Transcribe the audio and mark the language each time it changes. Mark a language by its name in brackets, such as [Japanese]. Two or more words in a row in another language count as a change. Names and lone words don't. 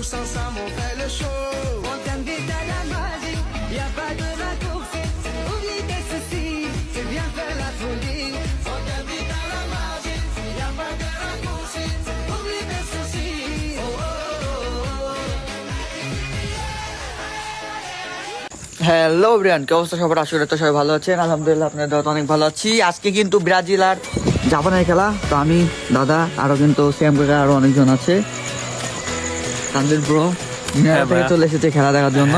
[French] ensemble, on fait le show. On t'invite à la magie, y a pas de raccourci. Oublie tes soucis, c'est bien faire la folie. On t'invite à la magie, y a pas de raccourci. Oublie tes soucis. Oh, oh, oh, oh. [Bangla] হ্যালো ব্রিয়ান, কি অবস্থা সবার? আশা করি তো সবাই ভালো আছেন। আলহামদুলিল্লাহ আপনাদের দোয়াতে অনেক ভালো আছি। আজকে কিন্তু ব্রাজিল আর জাপানের খেলা। তো আমি, দাদা, আরো কিন্তু শ্যাম কাকা, আরো অনেকজন আছে। তানভীর ব্রো থেকে চলে এসেছে খেলা দেখার জন্য।